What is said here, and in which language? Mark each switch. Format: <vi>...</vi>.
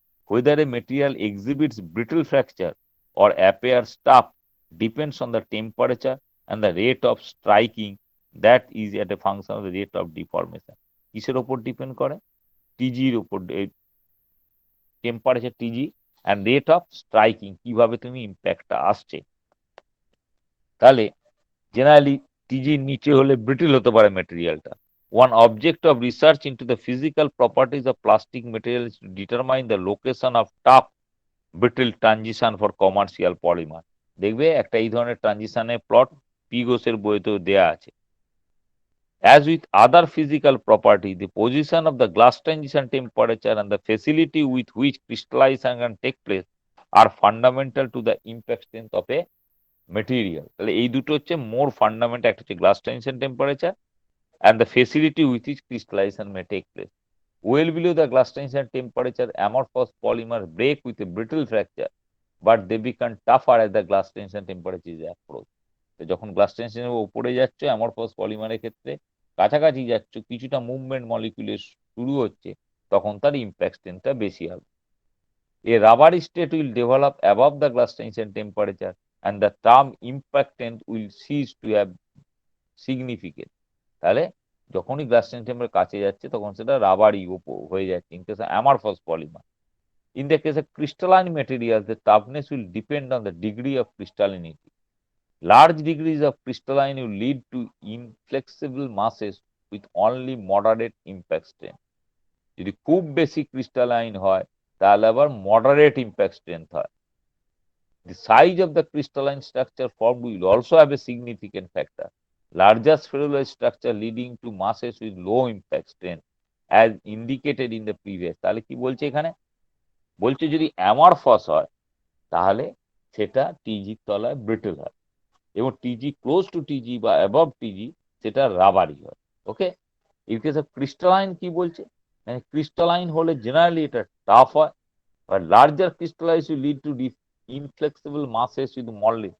<en>Whether a material exhibits brittle fracture or appears tough depends on the temperature and the rate of striking, that is at a function of the rate of deformation.</en> <bn>কিসের উপর depend করে? টিজির উপর, temperature টিজি and rate of striking, কিভাবে তুমি ইম্প্যাক্টটা আসছে। তাহলে generally টিজির নিচে হলে ব্রিটিল হতে পারে মেটেরিয়ালটা।</bn> <en>One object of research into the physical properties of plastic material to determine the location of tough brittle transition for commercial polymer.</en> <bn>দেখবে একটা এই ধরনের ট্রানজিশনের প্লট পি ঘোষের বইতেও দেয়া আছে।</bn> <en>As with other physical property, the position of the glass transition temperature and the facility with which crystallization can take place are fundamental to the impact strength of a material.</en> <bn>তাহলে এই দুটো হচ্ছে মোর fundamental, একটা হচ্ছে glass transition temperature</bn> <en>and the facility with which crystallization may take place. Well below the glass transition temperature, amorphous polymers break with a brittle fracture, but they become tougher as the glass transition temperature is approached.</en> <bn>তো যখন glass ট্রানজিশনের উপরে যাচ্ছ অ্যামরফস পলিমারের ক্ষেত্রে কাছাকাছি যাচ্ছ, কিছুটা movement মলিকুলের শুরু হচ্ছে, তখন তার ইম্প্যাক্ট স্ট্রেন্থটা বেশি হবে।</bn> <en>A rubber state will develop above the glass transition temperature and the term impact strength will cease to have significance.</en> <bn>তাহলে যখনই গ্লাস ট্রানজিশনের কাছে যাচ্ছে তখন সেটা রাবারই হয়ে যাচ্ছে in case অ্যামরফস polymer.</bn> <en>In the case of crystalline materials, the toughness will depend on the degree of crystallinity. Large degrees of crystalline will lead to inflexible masses with only moderate impact strength.</en> <bn>যদি খুব বেশি crystalline হয় তাহলে আবার moderate impact strength হয়।</bn> <en>The size of the crystalline structure formed will also have a significant factor. Larger spheruloid structure leading to masses with low impact strength as indicated in the previous.</en> <bn>তাহলে কি বলছে এখানে? বলছে যদি অ্যামরফস হয় তাহলে সেটা টিজির তলায় ব্রিটল হয়, এবং টিজি ক্লোজ টু টিজি বা অ্যাবভ টিজি সেটা রাবারি হয়। ওকে, ইন কেস অফ ক্রিস্টালাইন কি বলছে? ক্রিস্টালাইন হলে জেনারেলি এটা টাফ হয়, are</bn> <en>Larger crystallise will lead to inflexible মাসেস with modelling.</en>